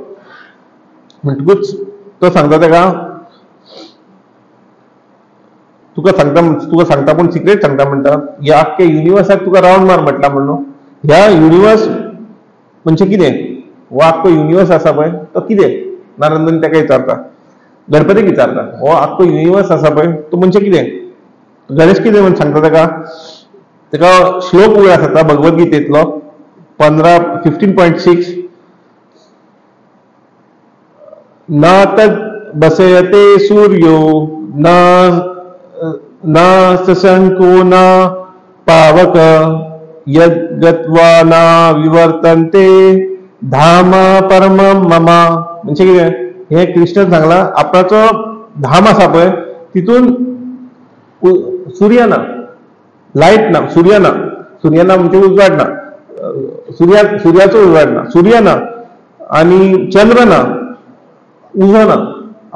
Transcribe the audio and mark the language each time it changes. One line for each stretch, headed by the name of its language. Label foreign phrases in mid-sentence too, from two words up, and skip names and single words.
Konkani: म्हणटकूच तो सांगता ताका, तुका सांगता पूण सिक्रेट सांगता म्हणटा, ह्या आख्ख्या युनिवर्साक तुका रावंड मार म्हटला म्हणून. ह्या युनिवर्स म्हणजे कितें, हो आख्खो युनिवर्स आसा पळय तो कितें, नारद मुनी ताका विचारता, गणपतीक विचारता, हो आख्खो युनिवर्स आसा पळय तो म्हणजे कितें. गणेश कितें म्हूण सांगता ताका श्लोक वयर आसा भगवद्गीतेंतलो 15.6
Sanskrit: न तद बसयते सूर्यो न सशंको न पावक यद्गत्वा न विवर्तन्ते धाम परम मम.
Konkani: म्हणजे कितें, हे कृष्ण सांगला आपणाचो धाम आसा पळय तितून सूर्य ना, लायट ना, सूर्य ना म्हणजे उजवाड ना, सूर्याचो उजवाड ना, सूर्य ना आनी चंद्र ना, उजो ना.